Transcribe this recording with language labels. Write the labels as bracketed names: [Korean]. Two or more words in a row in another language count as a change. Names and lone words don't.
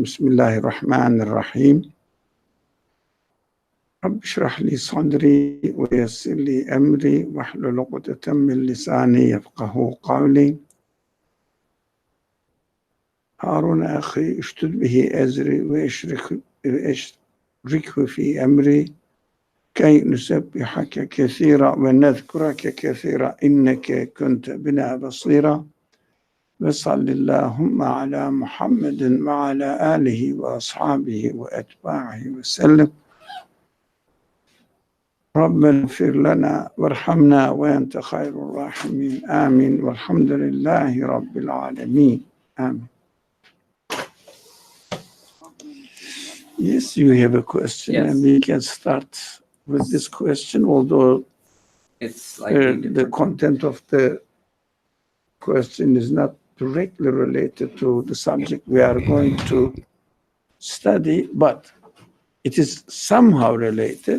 [Arabic] بسم الله الرحمن الرحيم رب اشرح لي صدري ويسر لي أمري واحلل عقدة من لساني يفقهوا قولي. هارون أخي اشدد به أزري وأشركه في أمري كي نسبحك كثيرا ونذكرك كثيرا إنك كنت بنا بصيرا. وصلى الله على محمد وعلى آله وأصحابه وأتباعه وسلم. ربنا اغفر لنا وارحمنا وأنت خير الراحمين. Amin. والحمد لله رب العالمين. Amin. [English] Yes, you have a question, Yes. and we can start with this question, although It's like the content of the question is not directly related to the subject we are going to study, but it is somehow related.